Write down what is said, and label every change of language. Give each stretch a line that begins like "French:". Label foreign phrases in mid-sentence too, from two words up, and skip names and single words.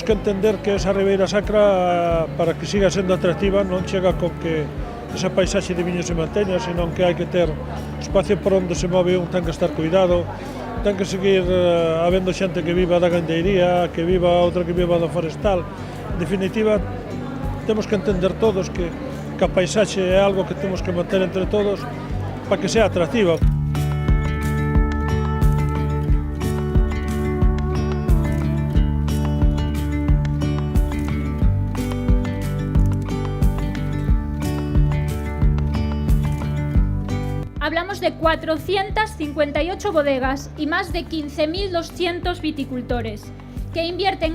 Galician: que entender que esa Ribeira Sacra, para que siga sendo atractiva, non chega con que esa paisaxe de viño se manteña, senón que hai que ter espacio por onde se move un, ten que estar cuidado, ten que seguir habendo xente que viva da gandeiría, que viva outra que viva do forestal. En definitiva, temos que entender todos que a paisaxe é algo que temos que manter entre todos para que sea atractiva.
Spanish: Hablamos de 458 bodegas y más de 15.200 viticultores que invierten